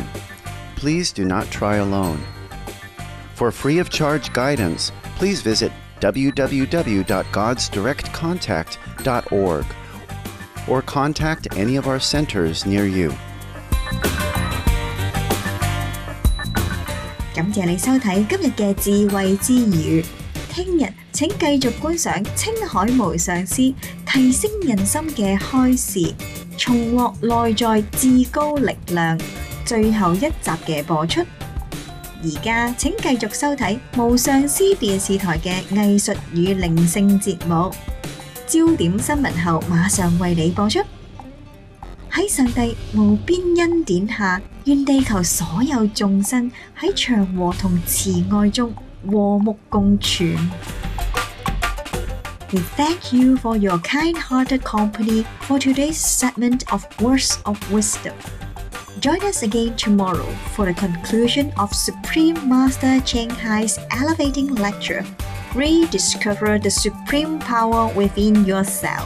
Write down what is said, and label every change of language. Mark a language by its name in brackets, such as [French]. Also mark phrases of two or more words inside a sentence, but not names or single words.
[English] Please do not try alone. For free of charge guidance, please visit www.godsdirectcontact.org or contact any of our centers near you. [Cantonese] 感謝你收睇今日嘅智慧之語。聽日請繼續觀賞清海無上師提升人心嘅開示，重獲內在至高力量最後一集嘅播出。而家請繼續收睇無上師電視台嘅藝術與靈性節目，焦點新聞後馬上為你播出。喺上帝無邊恩典下，願地球所有眾生喺祥和同慈愛中和睦共存。 [English] We thank you for your kind-hearted company for today's segment of Words of Wisdom. Join us again tomorrow for the conclusion of Supreme Master Ching Hai's elevating lecture, Rediscover the Supreme Power Within Yourself.